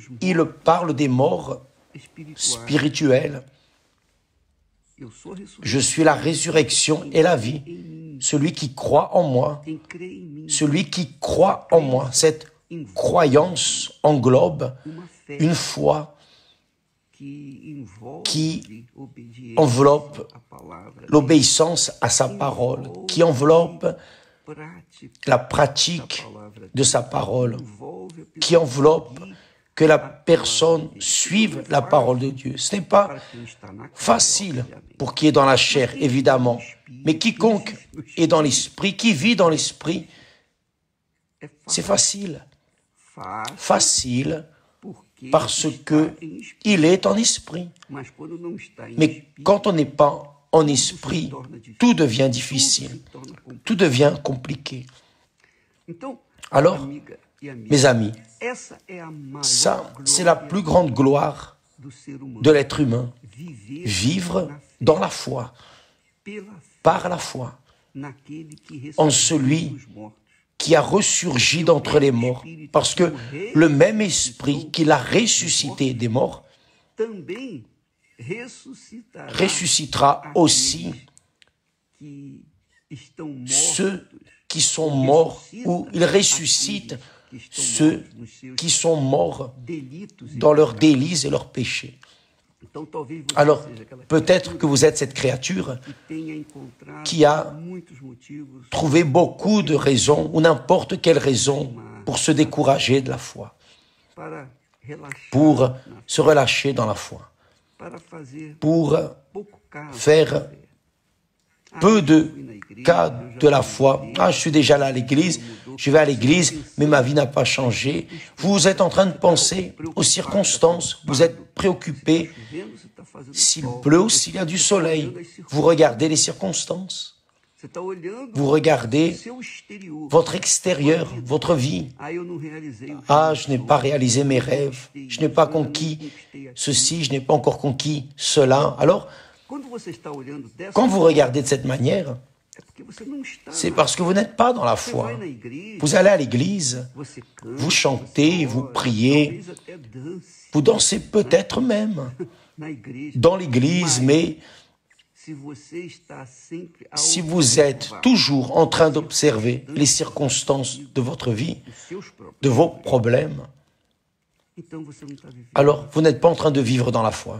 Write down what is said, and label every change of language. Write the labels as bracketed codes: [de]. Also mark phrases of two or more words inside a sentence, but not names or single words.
[fr] il [pt] mortos [fr] parle des morts [pt] espirituais. [fr] spirituels. [pt] Eu sou a ressurreição. [fr] Je suis la résurrection et la vie. Celui qui croit en moi, [pt] Quem crê em mim, [fr] celui qui croit en moi, cette croyance englobe [pt] uma fé [fr] une foi [pt] que envolve [fr] qui [pt] obediência [fr] enveloppe [pt] à palavra, [fr] l'obéissance à sa parole, qui enveloppe [pt] prática [fr] la pratique [pt] da palavra, [fr] de sa parole, [pt] envolve a [fr] qui enveloppe que la personne suive la parole de Dieu. Ce n'est pas [pt] para quem está na carne, [fr] facile [pt] obviamente. [fr] pour qui est dans la chair, évidemment, mais quiconque est dans l'esprit, qui vit dans l'esprit, [pt] É [fr] c'est facile. [pt] fácil [fr] Facile [pt] porque [fr] parce [pt] está [fr] que [pt] em espírito. [fr] il est en esprit. [pt] Mas quando não está em [fr] Mais [pt] espírito, [fr] quand on n'est pas en esprit, tout devient difficile, [pt] se torna complexo. [fr] tout devient compliqué. [pt] Então, [fr] Alors, [pt] amiga e amigo, [fr] mes amis, [pt] essa é a maior [fr] ça, c'est la plus grande gloire [pt] do ser humano. [fr] de l'être humain. [pt] Viver [fr] Vivre [pt] na fé, [fr] dans la foi, [pt] pela fé, [fr] par la foi, [pt] naquele que [fr] en [pt] ressuscitou [fr] celui [pt] dos mortos. [fr] qui a ressurgi d'entre les morts. Parce que le même esprit qui l'a ressuscité des morts [pt] Também ressuscitará [fr] ressuscitera aussi [pt] que estão mortos, [fr] ceux qui sont morts, ou il ressuscite ceux qui sont morts [pt] delitos. [fr] dans leurs délices et leurs péchés. [pt] Então, talvez você [fr] Alors, [pt] seja aquela [fr] peut-être que vous êtes cette créature [pt] que tenha encontrado [fr] qui a [pt] muitos motivos [fr] trouvé beaucoup de raisons, ou n'importe quelle raison, pour se décourager de la foi, [pt] para relaxar, [fr] pour se relâcher dans la foi, [pt] para fazer [fr] pour [pt] pouco caso. [fr] faire peu de cas de la foi. Ah, je suis déjà là à l'église, je vais à l'église, mais ma vie n'a pas changé. Vous êtes en train de penser aux circonstances, vous êtes préoccupé [pt] Vendo se está fazendo [fr] s'il [pt] sol, [fr] pleut ou s'il y a du soleil. Vous regardez les circonstances, [pt] você está olhando [fr] vous regardez [pt] o seu exterior. [fr] votre extérieur, votre vie. [pt] Ah, eu não realizei o [fr] Ah, je n'ai pas réalisé mes rêves, je n'ai pas conquis ceci, je n'ai pas encore conquis cela. Alors, Quand vous regardez de cette manière, c'est parce que vous n'êtes pas dans la foi. Vous allez à l'église, vous chantez, vous priez, vous dansez peut-être même dans l'église, mais si vous êtes toujours en train d'observer les circonstances de votre vie, de vos problèmes, alors vous n'êtes pas en train de vivre dans la foi.